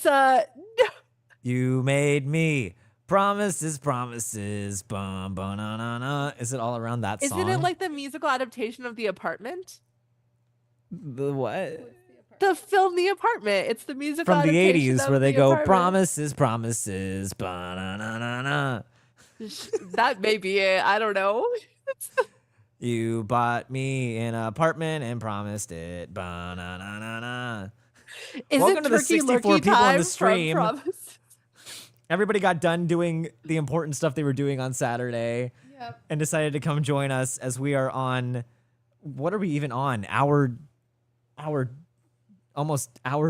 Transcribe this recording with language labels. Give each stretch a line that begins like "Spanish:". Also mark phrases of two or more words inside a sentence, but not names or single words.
English: You made me promises, bum, ba, na, na, na. Is it all around that song? Isn't it like the musical adaptation of The Apartment? the what? What's the apartment? The film The Apartment. It's the musical From the adaptation 80s of where they The go Apartment. promises, ba, na, na, na, na. That may be it. I don't know. You bought me an apartment and promised it. Ba, na, na, na, na. Is Welcome it to the turkey 64 lurkey people on time the from stream. Promise? Everybody got done doing the important stuff they were doing on Saturday Yep. and decided to come join us as we are on what are we even on? Almost hour